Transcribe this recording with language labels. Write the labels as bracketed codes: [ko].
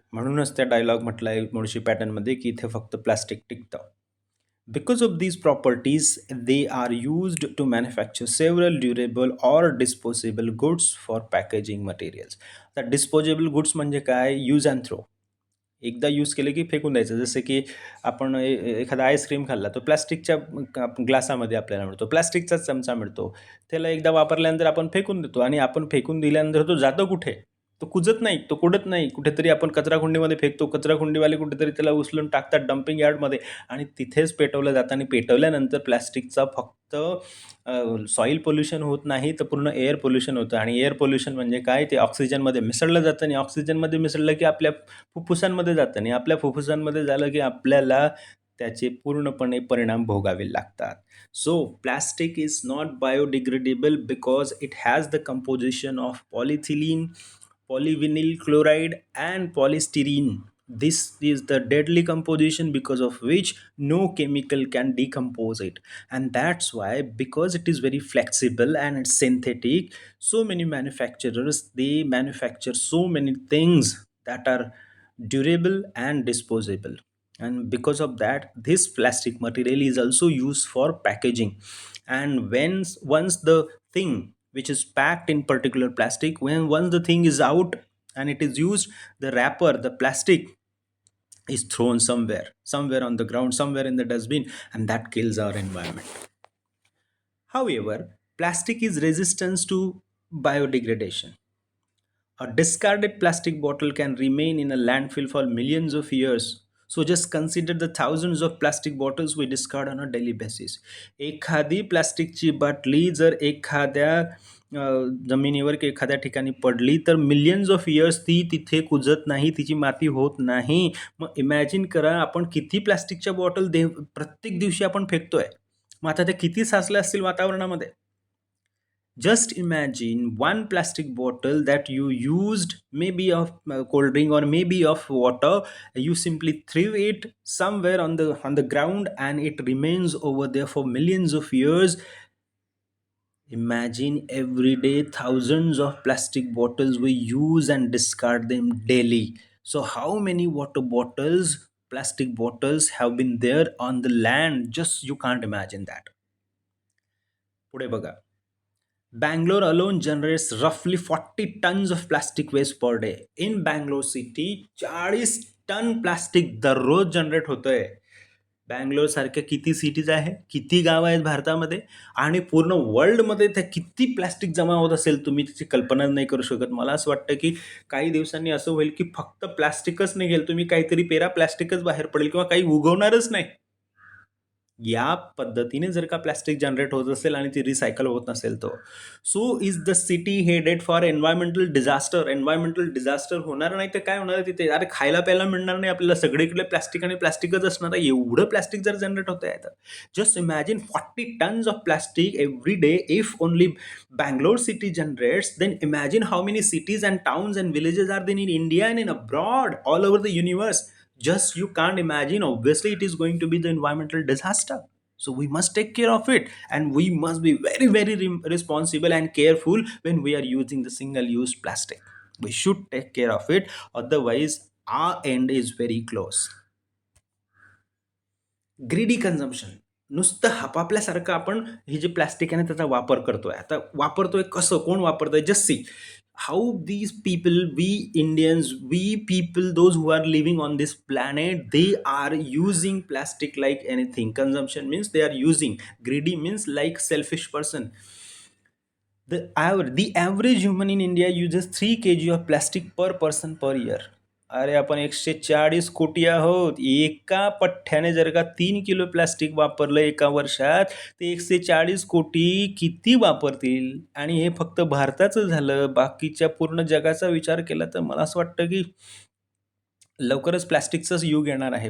[mr] म्हणूनच त्या डायलॉग म्हटलं आहे मुळशी पॅटर्नमध्ये की इथे फक्त plastic टिकतं. [en] Because of these properties, they are used to manufacture several durable or disposable goods for packaging materials. [mr] आता डिस्पोजेबल गुड्स म्हणजे काय, यूज अँड थ्रो. एकदा यूज केले की फेकून द्यायचं. जसं की आपण एखादा आईस्क्रीम खाल्ला तो प्लॅस्टिकच्या ग्लासामध्ये आपल्याला मिळतो, प्लॅस्टिकचाच चमचा मिळतो. त्याला एकदा वापरल्यानंतर आपण फेकून देतो आणि आपण फेकून दिल्यानंतर तो जातो कुठे, तो कुजत नाही, तो कुडत नाही, कुठेतरी आपण कचराकुंडीमध्ये फेकतो. कचराकुंडीवाले कुठेतरी त्याला उचलून टाकतात डम्पिंग यार्डमध्ये आणि तिथेच पेटवलं जातं. आणि पेटवल्यानंतर प्लॅस्टिकचा फक्त सॉईल पोल्युशन होत नाही, तर पूर्ण एअर पोल्युशन होतं. आणि एअर पोल्युशन म्हणजे काय, ते ऑक्सिजनमध्ये मिसळलं जातं आणि ऑक्सिजनमध्ये मिसळलं की आपल्या फुफ्फुसांमध्ये जातं आणि आपल्या फुफ्फुसांमध्ये झालं की आपल्याला त्याचे पूर्णपणे परिणाम भोगावे लागतात. [en] So plastic is not biodegradable because it has the composition of polyethylene, polyvinyl chloride and polystyrene. This is the deadly composition because of which no chemical can decompose it. And that's why, because it is very flexible and it's synthetic, so many manufacturers, they manufacture so many things that are durable and disposable. And because of that, this plastic material is also used for packaging. And once the thing which is packed in particular plastic, when once the thing is out and it is used, the wrapper, the plastic is thrown somewhere on the ground, somewhere in the dustbin, and that kills our environment. However, plastic is resistant to biodegradation. A discarded plastic bottle can remain in a landfill for millions of years. So just consider the thousands of plastic bottles we discard on a daily basis. [mr] एखादी प्लास्टिकची बाटली जर एखाद्या जमिनीवर किंवा एखाद्या ठिकाणी पडली तर मिलियन्स ऑफ इयर्स ती तिथे कुजत नाही, तिची माती होत नाही. मग इमॅजिन करा आपण किती प्लास्टिकच्या बॉटल प्रत्येक दिवशी आपण फेकतोय. मग आता ते किती साचल्या असतील वातावरणामध्ये. [en] Just imagine one plastic bottle that you used, maybe of cold drink or maybe of water. You simply threw it somewhere on the ground and it remains over there for millions of years. Imagine every day thousands of plastic bottles we use and discard them daily. So how many water bottles, plastic bottles have been there on the land? Just you can't imagine that. [mr] पुढे बघा. [en] Bangalore alone generates roughly 40 tons of plastic waste per day. In Bangalore city [mr] 40 ton plastic दररोज generate होतंय. बँगलोरसारख्या किती cities आहे, किती गावं आहेत भारतामध्ये, आणि पूर्ण वर्ल्डमध्ये त्या किती प्लॅस्टिक जमा होत असेल, तुम्ही त्याची कल्पना नाही करू शकत. मला असं वाटतं की काही दिवसांनी असं होईल की फक्त प्लॅस्टिकच निघेल, तुम्ही काहीतरी पेरा, प्लॅस्टिकच बाहेर पडेल किंवा काही उगवणारच नाही. या पद्धतीने जर का प्लॅस्टिक जनरेट होत असेल आणि ती रिसायकल होत नसेल तर [en] So is the city headed for environmental disaster. [mr] Environmental disaster होणार नाही तर काय होणार आहे तिथे? अरे खायला प्यायला मिळणार नाही आपल्याला, सगळीकडे प्लॅस्टिक आणि प्लॅस्टिकच असणार आहे. एवढं प्लॅस्टिक जर जनरेट होत आहे तर [en] Just imagine 40 tons of plastic every day. इफ ओनली Bangalore city generates, then imagine how many cities and towns and villages are there in India and in abroad, all over the universe. Just you can't imagine. Obviously it is going to be the environmental disaster, so we must take care of it, and we must be very very responsible and careful when we are using the single use plastic. We should take care of it, otherwise our end is very close. Greedy consumption. [mr] नुसतं हापापल्यासारखं आपण हे जे plastic आहे ना त्याचा वापर करतोय. आता वापरतोय कसं, कोण वापरतोय? [en] Just see how these people, we Indians, we people, those who are living on this planet, they are using plastic like anything. Consumption means they are using. Greedy means like selfish person. The average human in India uses 3 kg of plastic per person per year. [mr] अरे आपण 140 कोटी आहोत. एका पठ्ठ्याने जर का 3 kilo plastic वापरलं एका वर्षात, ते 140 कोटी किती वापरतील? आणि हे फक्त भारताचं झालं. बाकीच्या पूर्ण जगाचा विचार केला तर मला असं वाटतं की लवकरच प्लॅस्टिकचंच युग येणार आहे.